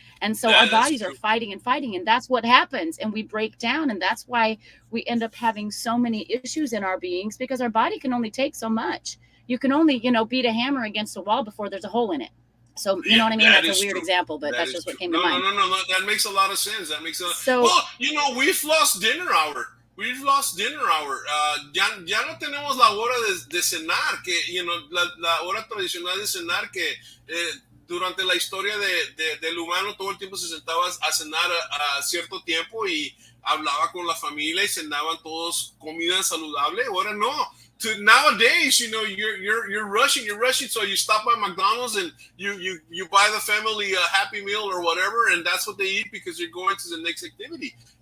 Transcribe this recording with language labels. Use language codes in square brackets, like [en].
[en] And so our bodies are fighting, and that's what happens. And we break down, and that's why we end up having so many issues in our beings, because our body can only take so much. You can only, you know, beat a hammer against a wall before there's a hole in it. So, you know what I mean? That's a weird example, but that's just what came to mind. No. That makes a lot of sense. Well, you know, we've lost dinner hour. [es] Ya no tenemos la hora de cenar, que, [en] you know, [es] la hora tradicional de cenar, que durante la historia del humano todo el tiempo se sentaba a cenar a cierto tiempo, y hablaba con la familia y cenaban todos comida saludable. Ahora no. [en] Nowadays, you know, you're rushing, so you stop by McDonald's and you buy the family a Happy Meal or whatever, and that's what they eat because you're going to the next activity.